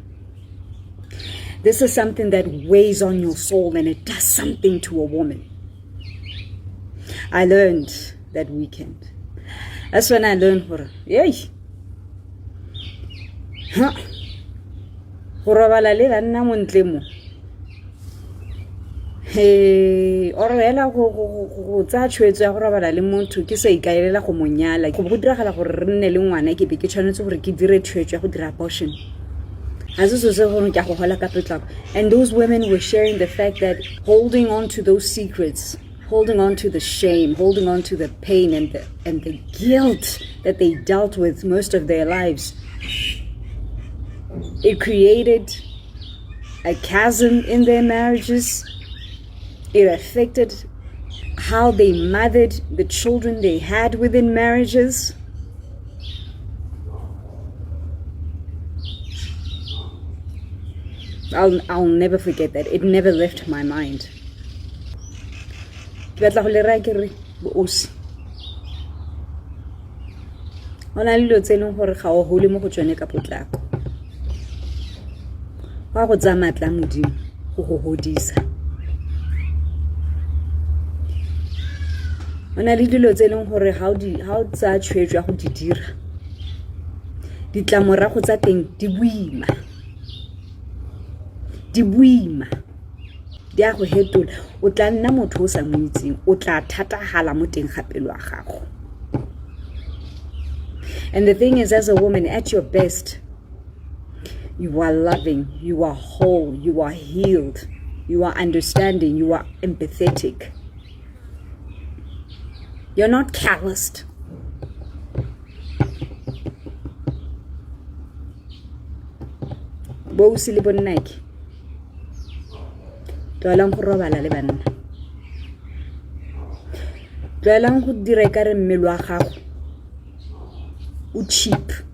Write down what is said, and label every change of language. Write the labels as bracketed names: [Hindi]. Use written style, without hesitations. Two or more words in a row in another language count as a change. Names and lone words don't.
[English] This is something that weighs on your soul, and it does something to a woman. I learned that weekend. That's when I learned for yay. [Tswana] Hey, or ela go tsa tshwetso ya go robala le motho ke sa ikaelela go monyala go diragala gore re nne le ngwana ke be ke tshwanetse gore ke dire tshwetso ya go dira abortion. [English] And those women were sharing the fact that holding on to those secrets, holding on to the shame, holding on to the pain and the guilt that they dealt with most of their lives, it created a chasm in their marriages. It affected how they mothered the children they had within marriages. I'll never forget that. It never left my mind. [Tswana] Ke batla go le raya ke re bosi. Ona le tse leng gore ga o hole mo go tsone ka potlako. Wa go tsa matla modimo go go hodisa. Ona le dilo tse leng gore ha o tsa tshwetso ya go di dira. Ditlamorago tsa teng di boima. Di boima. Di a go hetola. O tla nna motho o sa mo itseng. O tla thatagala mo teng ga pelo ya gago. [English] And the thing is, as a woman, at your best, you are loving, you are whole, you are healed, you are understanding, you are empathetic. You're not calloused. [Tswana] Bo se le bonnake. Tloelang go robala le banna. Tloelang go dira ekare mmele wa gago o cheap.